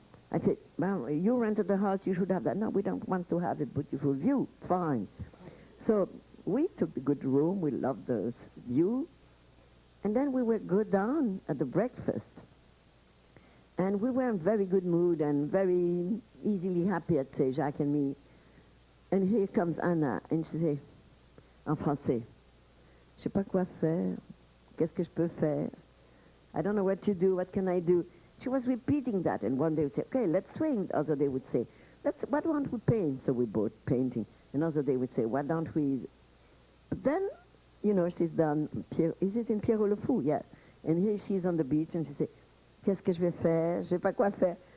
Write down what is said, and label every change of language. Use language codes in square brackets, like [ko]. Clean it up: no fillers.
[en] I said, well, you rented the house, you should have that. No, we don't want to have a beautiful view. Fine. So we took the good room, we loved the view, and then we would go down at the breakfast. And we were in very good mood and very easily happy, I'd say, Jacques and me. And here comes Anna, and she said, en français, [fr] je sais pas quoi faire, qu'est-ce que je peux faire? [en] I don't know what to do, what can I do? She was repeating that, and one day would say, okay, let's swing. The other day would say, why don't we paint? So we both painting. Another day would say, why don't we? But then, you know, she's done, is it in Pierrot le Fou? Yeah. And here she's on the beach, and she says, [fr] qu'est-ce que je vais faire? Je sais pas quoi faire.